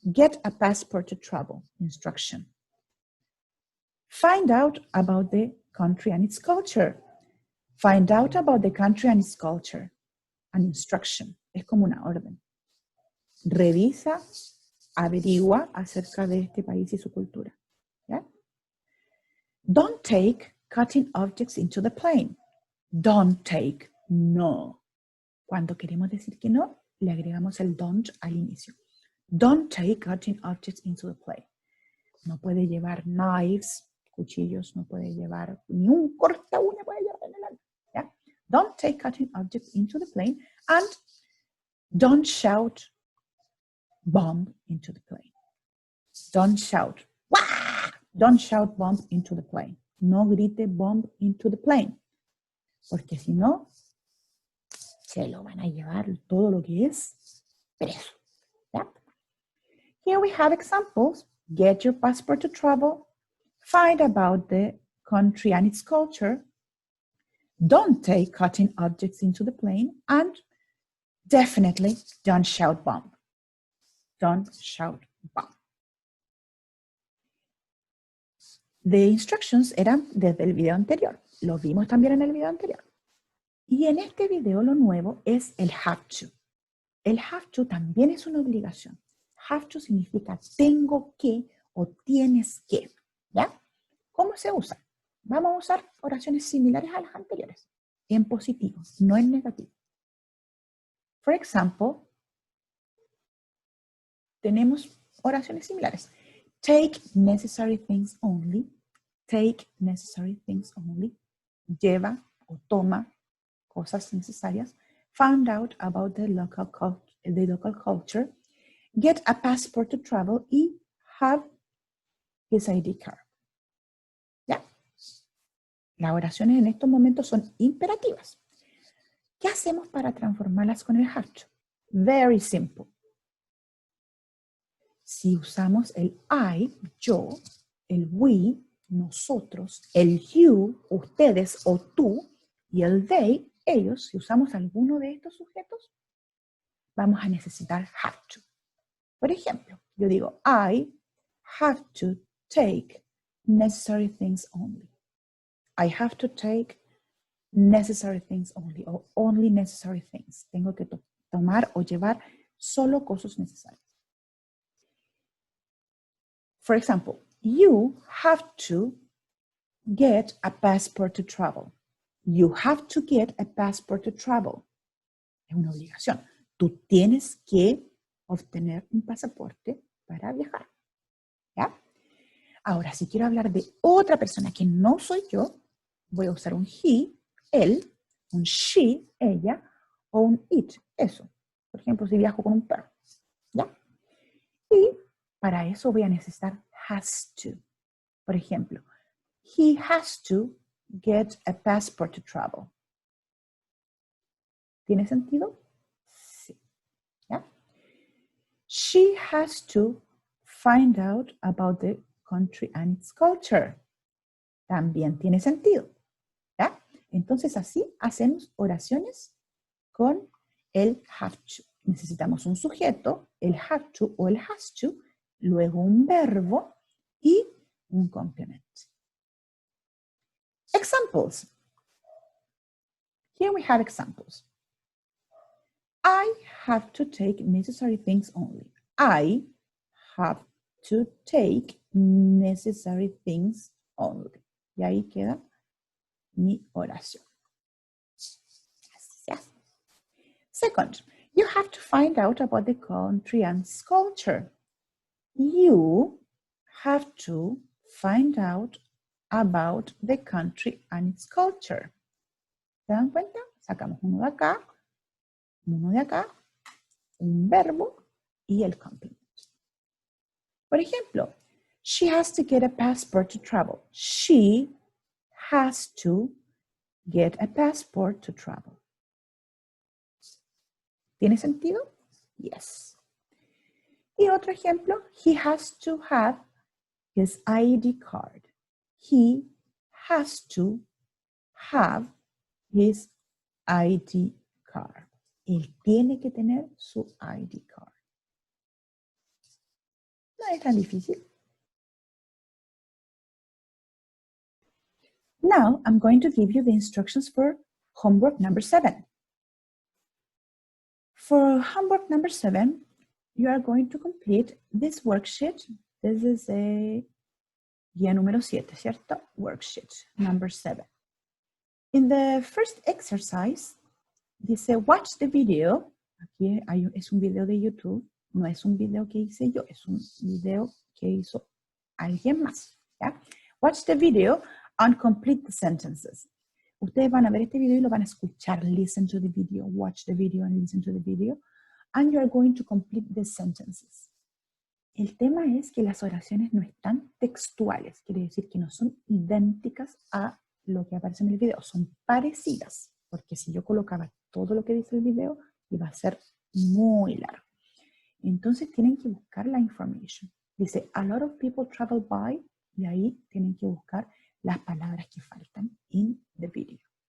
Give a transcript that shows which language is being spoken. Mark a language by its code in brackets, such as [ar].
[en] Get a passport to travel. Instruction. Find out about the country and its culture. Find out about the country and its culture. An instruction. [es] Es como una orden. Revisa, averigua acerca de este país y su cultura. ¿Ya? [en] Don't take cutting objects into the plane. Don't take, no. [es] Cuando queremos decir que no, le agregamos el don't al inicio. [en] Don't take cutting objects into the plane. [es] No puede llevar knives, cuchillos, no puede llevar ni un corta uña puede llevar en el alma. ¿Ya? [en] Don't take cutting objects into the plane and don't shout bomb into the plane. Don't shout, ¡wah! Don't shout bomb into the plane. [es] No grite [en] bomb into the plane. [es] Porque si no, se lo van a llevar todo lo que es preso. ¿Ya? [en] Here we have examples. Get your passport to travel. Find about the country and its culture. Don't take cutting objects into the plane. And definitely don't shout bomb. Don't shout bomb. The instructions [es] eran desde el video anterior. Lo vimos también en el video anterior. Y en este video lo nuevo es el have to. El have to también es una obligación. Have to significa tengo que o tienes que. ¿Ya? ¿Cómo se usa? Vamos a usar oraciones similares a las anteriores. En positivo, no en negativo. [en] For example, [es] tenemos oraciones similares. [en] Take necessary things only. Take necessary things only. [es] Lleva o toma cosas necesarias. [en] Find out about the local culture. Get a passport to travel y have his ID card. [es] ¿Ya? Las oraciones en estos momentos son imperativas. ¿Qué hacemos para transformarlas con el have to? [en] Very simple. [es] Si usamos el I, yo, el we, nosotros, el you, ustedes o tú, y el they, ellos, si usamos alguno de estos sujetos, vamos a necesitar have to. Por ejemplo, yo digo, [en] I have to take necessary things only. I have to take necessary things only, or only necessary things. [es] Tengo que tomar o llevar solo cosas necesarias. [en] For example, you have to get a passport to travel. You have to get a passport to travel. [es] Es una obligación. Tú tienes que obtener un pasaporte para viajar. ¿Ya? Ahora, si quiero hablar de otra persona que no soy yo, voy a usar un he, él, un she, ella, o un it, eso. Por ejemplo, si viajo con un perro. ¿Ya? Y para eso voy a necesitar has to. Por ejemplo, [en] he has to get a passport to travel. [es] ¿Tiene sentido? Sí. ¿Ya? [en] She has to find out about the country and its culture. [es] También tiene sentido. ¿Ya? Entonces así hacemos oraciones con el have to. Necesitamos un sujeto, el have to o el has to, luego un verbo y un complemento. [en] Examples. Here we have examples. I have to take necessary things only. I have to take necessary things only. [es] Y ahí queda mi oración. [en] Yes. Second, you have to find out about the country and its culture. You have to find out about the country and its culture. [es] ¿Se dan cuenta? Sacamos uno de acá, un verbo y el complemento. Por ejemplo, [en] she has to get a passport to travel. She has to get a passport to travel. [es] ¿Tiene sentido? [en] Yes. [es] Y otro ejemplo, [en] he has to have his ID card. He has to have his ID card. [es] Él tiene que tener su ID card. No es tan difícil. [en] Now, I'm going to give you the instructions for homework number 7. For homework number 7, you are going to complete this worksheet. This is a [es] guía número 7, ¿cierto? [en] Worksheet number 7. In the first exercise, [es] dice, [en] watch the video. [es] Aquí es un video de YouTube. No es un video que hice yo, es un video que hizo alguien más. ¿Ya? [en] Watch the video and complete the sentences. [es] Ustedes van a ver este video y lo van a escuchar. [en] Listen to the video, watch the video and listen to the video. And you are going to complete the sentences. [es] El tema es que las oraciones no están textuales. Quiere decir que no son idénticas a lo que aparece en el video. Son parecidas. Porque si yo colocaba todo lo que dice el video, iba a ser muy largo. Entonces tienen que buscar la information. Dice, [en] a lot of people travel by, [es] y ahí tienen que buscar las palabras que faltan [en] in the video.